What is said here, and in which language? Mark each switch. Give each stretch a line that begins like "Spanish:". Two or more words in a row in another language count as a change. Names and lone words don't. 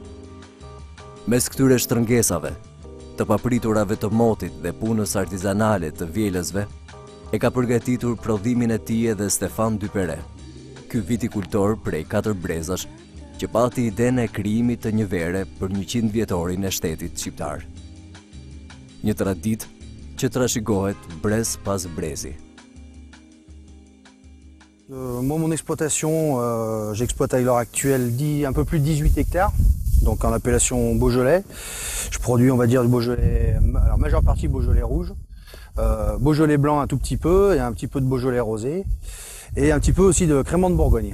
Albanian: Mes këtyre shtrëngesave, të papriturave të motit dhe punës artizanale të vjelësve, e ka përgatitur prodhimin e tij edhe Stefan Dypere, ky vitikultor prej 4 brezash, që pati idenë e krijimit të një vere për 100 vjetorin e shtetit shqiptar. Një traditë që trashëgohet brez pas brezi.
French: Moi, mon exploitation, j'exploite à l'heure actuelle un peu plus de 18 hectares, donc en appellation Beaujolais. Je produis, on va dire, du Beaujolais, alors majeure partie Beaujolais rouge, Beaujolais blanc un tout petit peu, et un petit peu de Beaujolais rosé, et un petit peu aussi de crémant de Bourgogne.